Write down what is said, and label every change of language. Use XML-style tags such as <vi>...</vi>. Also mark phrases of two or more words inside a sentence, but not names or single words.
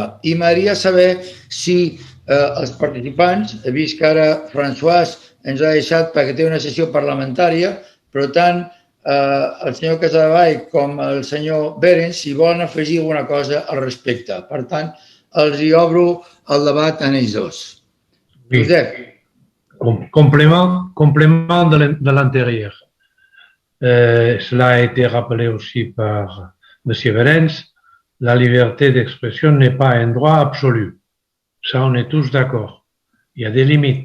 <ca>I m'agradaria saber si els participants, he vist que ara François ens ha deixat perquè té una sessió parlamentària, però tant el senyor Casadevall com el senyor Berens, si volen afegir alguna cosa al respecte. Per tant, els hi obro el debat a ells dos. Josep.</ca> <fr>Complément de l'antérieur. Cela a été rappelé aussi par M. Berens, la liberté d'expression n'est pas un droit absolu. Ça, on est tous d'accord. Il y a des limites.</fr>